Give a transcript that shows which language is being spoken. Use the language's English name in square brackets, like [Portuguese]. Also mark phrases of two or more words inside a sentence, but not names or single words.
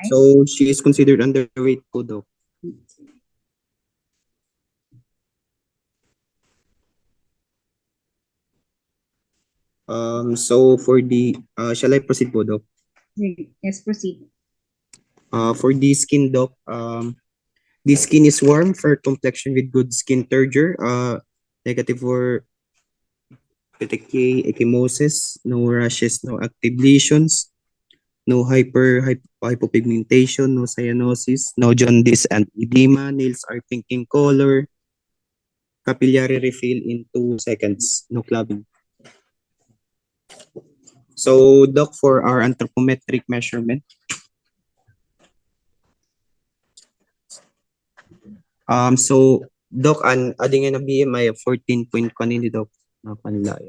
[English] So she is considered underweight po, Doc. So for the, shall I proceed po, Doc? Yes, proceed. For the skin, Doc, the skin is warm, fair complexion with good skin turgor, negative for petechiae, ecchymosis, no rashes, no active lesions, no hypopigmentation, no cyanosis, no jaundice and edema, nails are pink in color, capillary refill in 2 seconds, no clubbing. So, Doc, for our anthropometric measurement, so, Doc, adding in a BMI of 14 point kanini, Doc, napanlaya.